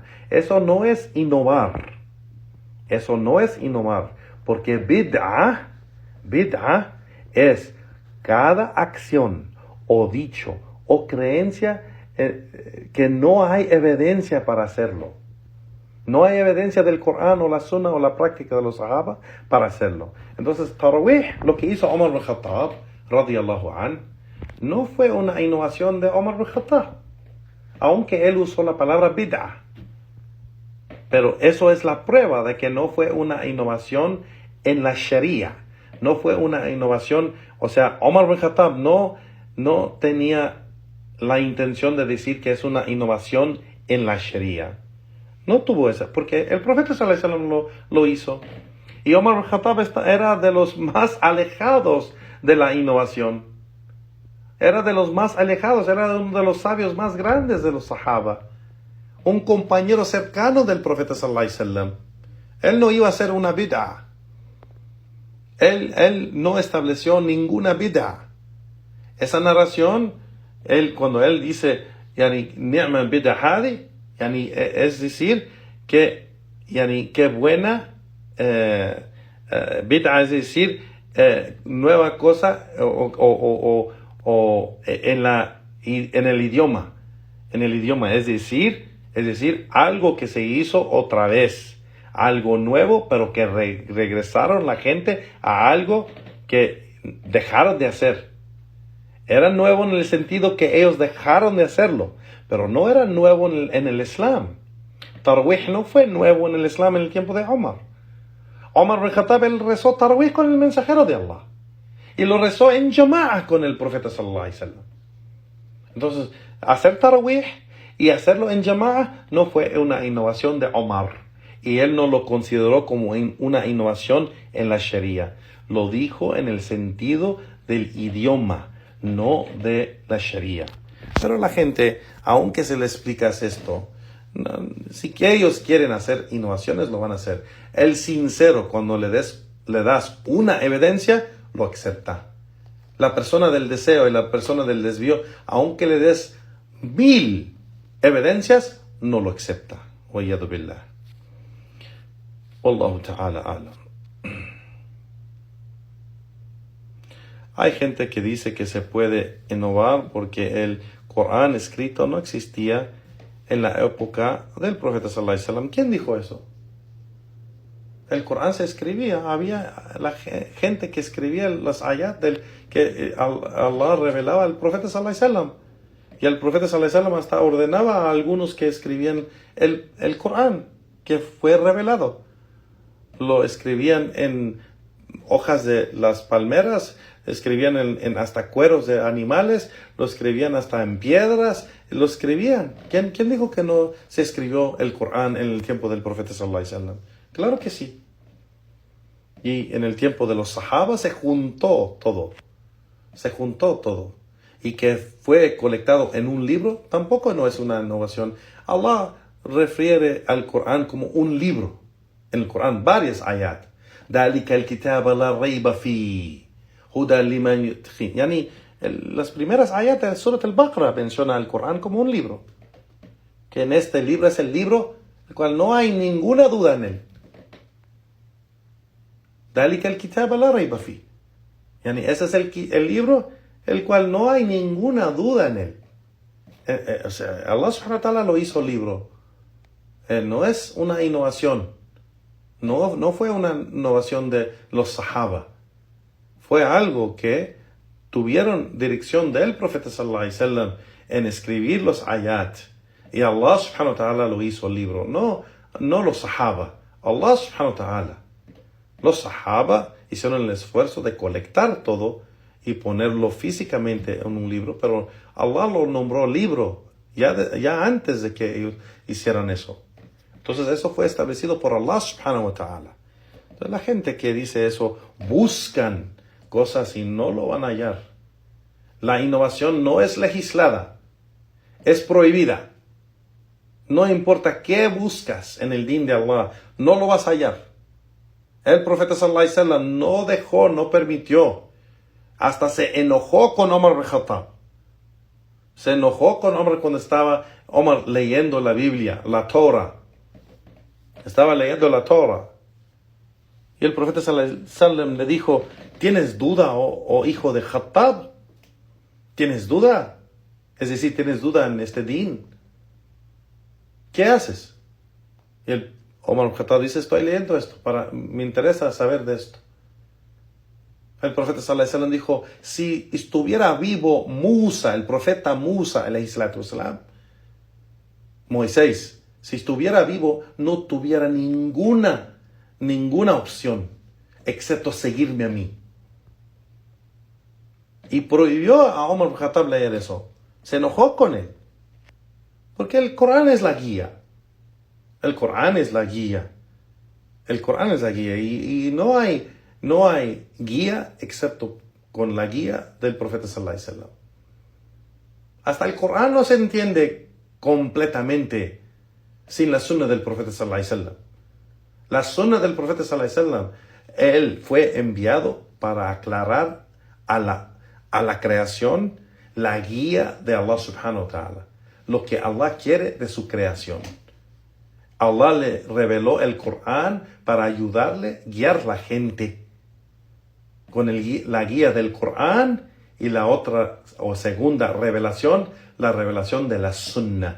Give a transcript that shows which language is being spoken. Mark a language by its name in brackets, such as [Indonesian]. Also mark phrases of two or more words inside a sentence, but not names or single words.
[Spanish] Eso no es innovar, porque bid'ah es cada acción o dicho o creencia que no hay evidencia para hacerlo. No hay evidencia del Corán o la Sunna o la práctica de los Sahaba para hacerlo. Entonces, Tarawih, lo que hizo Omar ibn Khattab, [Arabic] رضي الله عنه, [Spanish] no fue una innovación de Omar ibn Khattab, aunque él usó la palabra bid'ah. Pero eso es la prueba de que no fue una innovación en la Sharia. No fue una innovación, o sea, Omar ibn Khattab no tenía la intención de decir que es una innovación en la Sharia. No tuvo esa, porque el profeta [Arabic] صلى الله عليه وسلم [Spanish] lo hizo. Y Omar ibn Khattab era de los más alejados de la innovación. Era de los más alejados, era uno de los sabios más grandes de los Sahaba. Un compañero cercano del profeta [Arabic] صلى الله عليه وسلم. [Spanish] Él no iba a hacer una bid'ah. Él no estableció ninguna bid'ah. Esa narración, cuando él dice, [Arabic] يعني نعمة البدعة هذه يعني, [Spanish] es decir, que buena bid'ah, es decir, nueva cosa en el idioma, es decir, algo que se hizo otra vez, algo nuevo, pero que regresaron la gente a algo que dejaron de hacer. Era nuevo en el sentido que ellos dejaron de hacerlo, pero no era nuevo en el Islam. Tarawih no fue nuevo en el Islam en el tiempo de Omar. Omar ibn Khattab, él rezó Tarawih con el mensajero de Allah. Y lo rezó en Jama'a con el profeta [Arabic] صلى الله عليه وسلم. [Spanish] Entonces, hacer Tarawih y hacerlo en Jama'a no fue una innovación de Omar. Y él no lo consideró como una innovación en la Sharia. Lo dijo en el sentido del idioma, no de la Sharia. Pero la gente, aunque se le explicas esto, si que ellos quieren hacer innovaciones, lo van a hacer. El sincero, cuando le das una evidencia, lo acepta. La persona del deseo y la persona del desvío, aunque le des 1000 evidencias, no lo acepta. [Arabic] والعياذ بالله والله تعالى أعلم. [Spanish] Hay gente que dice que se puede innovar porque el Corán escrito no existía en la época del profeta [Arabic] صلى الله عليه وسلم. [Spanish] ¿Quién dijo eso? El Corán se escribía, había la gente que escribía las ayat que Allah revelaba al profeta [Arabic] صلى الله عليه وسلم. [Spanish] Y el profeta [Arabic] صلى الله عليه وسلم [Spanish] hasta ordenaba a algunos que escribían el Corán, que fue revelado. Lo escribían en hojas de las palmeras, escribían en hasta cueros de animales, lo escribían hasta en piedras, lo escribían. ¿Quién dijo que no se escribió el Corán en el tiempo del profeta [Arabic] صلى الله عليه وسلم? [Spanish] Claro que sí. Y en el tiempo de los sahabas se juntó todo. Y que fue colectado en un libro, tampoco no es una innovación. Allah refiere al Corán como un libro. En el Corán, varias ayat. [Arabic] ذَلِكَ الْكِتَابَ لَا رَيْبَ فِيهِ هُدًى لِمَنْ يُتَّقِي. [Spanish] Yani, las primeras ayat de Surat al-Baqarah menciona al Corán como un libro. Que en este libro es el libro el cual no hay ninguna duda en él. [Arabic] ذَلِكَ الْكِتَابَ لَا رَيْبَ فِيهِ. [Spanish] Yani, ese es el libro el cual no hay ninguna duda en él. O sea, Allah [Arabic] سبحانه وتعالى [Spanish] lo hizo libro. No es una innovación. No fue una innovación de los sahaba. Fue algo que tuvieron dirección del profeta [Arabic] صلى الله عليه وسلم [Spanish] en escribir los ayat. Y Allah [Arabic] سبحانه وتعالى [Spanish] lo hizo libro. No los sahaba. [Arabic] الله سبحانه وتعالى. [Spanish] Los sahaba hicieron el esfuerzo de colectar todo y ponerlo físicamente en un libro, pero Allah lo nombró libro ya antes de que ellos hicieran eso. Entonces eso fue establecido por Allah [Arabic] سبحانه وتعالى. [Spanish] Entonces la gente que dice eso, buscan cosas y no lo van a hallar. La innovación no es legislada, es prohibida. No importa qué buscas en el din de Allah, no lo vas a hallar. El profeta [Arabic] صلى الله عليه وسلم [Spanish] no dejó, no permitió. Hasta se enojó con Omar ibn Khattab. Se enojó con Omar cuando estaba Omar leyendo la Biblia, la Torah. Estaba leyendo la Torah. Y el profeta [Arabic] صلى الله عليه وسلم [Spanish] le dijo, ¿tienes duda, oh hijo de Khattab? ¿Tienes duda? Es decir, ¿tienes duda en este din? ¿Qué haces? Y el Omar ibn Khattab dice, estoy leyendo esto, me interesa saber de esto. El profeta [Arabic] صلى الله عليه وسلم [Spanish] dijo, si estuviera vivo Musa, el profeta Musa, [Arabic] عليه الصلاة والسلام, [Spanish] Moisés, si estuviera vivo, no tuviera ninguna opción, excepto seguirme a mí. Y prohibió a Omar ibn Khattab leer eso. Se enojó con él. Porque el Corán es la guía. El Corán es la guía. Y no hay guía excepto con la guía del profeta [Arabic] صلى الله عليه وسلم. [Spanish] Hasta el Corán no se entiende completamente sin la sunna del profeta [Arabic] صلى الله عليه وسلم. [Spanish] La sunna del profeta [Arabic] صلى الله عليه وسلم, [Spanish] él fue enviado para aclarar a la creación la guía de Allah [Arabic] سبحانه وتعالى, [Spanish] lo que Allah quiere de su creación. Allah le reveló el Corán para ayudarle a guiar la gente con la guía del Corán, y la otra o segunda revelación, la revelación de la Sunna.